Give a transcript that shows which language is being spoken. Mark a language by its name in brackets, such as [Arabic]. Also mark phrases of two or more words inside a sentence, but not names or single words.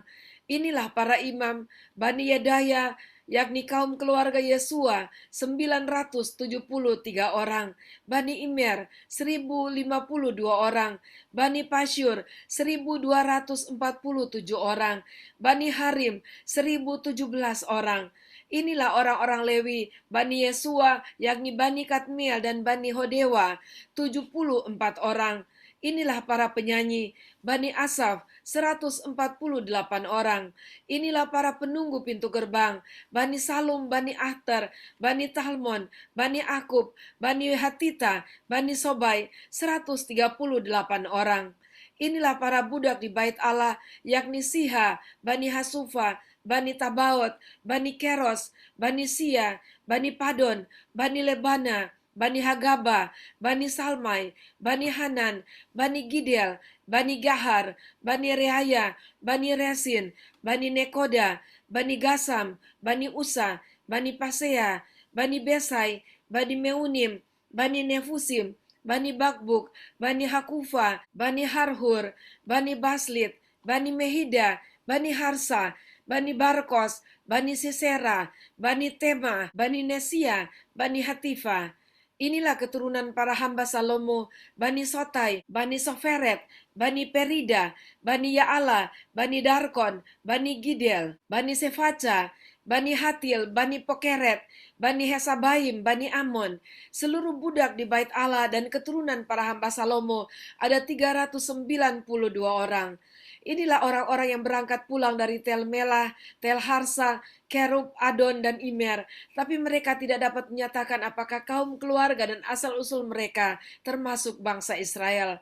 [Indonesian] Inilah para imam Bani Yedaya, yakni kaum keluarga Yesua 973 orang, Bani Imer 1.052 orang, Bani Pasyur 1.247 orang, Bani Harim 1.017 orang. Inilah orang-orang Lewi, Bani Yesua, yakni Bani Kadmiel dan Bani Hodewa 74 orang. Inilah para penyanyi, Bani Asaf 148 orang. Inilah para penunggu pintu gerbang, Bani Salum, Bani Ahter, Bani Talmon, Bani Akub, Bani Hatita, Bani Sobai 138 orang. Inilah para budak di bait Allah, yakni Siha, Bani Hasufa, Bani Tabaot, Bani Keros, Bani Sia, Bani Padon, Bani Lebana, Bani Hagaba, Bani Salmai, Bani Hanan, Bani Gidel, Bani Gahar, Bani Reaya, Bani Resin, Bani Nekoda, Bani Gasam, Bani Usa, Bani Pasea, Bani Besai, Bani Meunim, Bani Nefusim, Bani Bakbuk, Bani Hakufa, Bani Harhur, Bani Baslit, Bani Mehida, Bani Harsa, Bani Barkos, Bani Sisera, Bani Tema, Bani Nesia, Bani Hatifa. Inilah keturunan para hamba Salomo, Bani Sotai, Bani Soferet, Bani Perida, Bani Yaala, Bani Darkon, Bani Gidel, Bani Sefaca, Bani Hatil, Bani Pokeret, Bani Hesabaim, Bani Amon. Seluruh budak di bait Allah dan keturunan para hamba Salomo ada 392 orang. Inilah orang-orang yang berangkat pulang dari Tel Melah, Tel Harsa, Kerub, Adon, dan Imer. Tapi mereka tidak dapat menyatakan apakah kaum keluarga dan asal-usul mereka termasuk bangsa Israel.